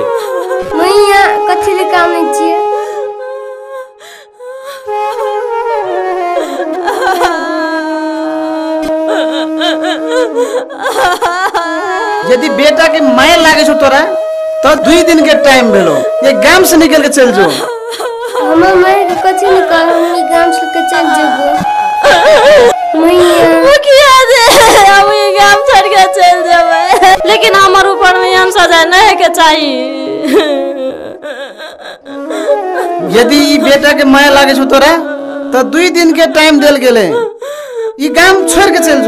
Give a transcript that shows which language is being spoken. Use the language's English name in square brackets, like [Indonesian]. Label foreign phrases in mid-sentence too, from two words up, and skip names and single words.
[Maithili] मैया कथी ले काम नै छियै। यदि बेटा के माय लागे छो तोरा तो 2 दिन के टाइम भेलो ये गांव से निकल के चल जो। हमर माय के कथी न कर हम गांव से के चल जेबो। मैया मुखिया दे हम ये गांव छोड़ के चल जेबै लेकिन हमर ऊपर में हम सजा नहीं के चाहिए। यदि ई बेटा के माय लागे छो तोरा तो 2 दिन के टाइम देल गेले ई गांव छोड़ के चल जो।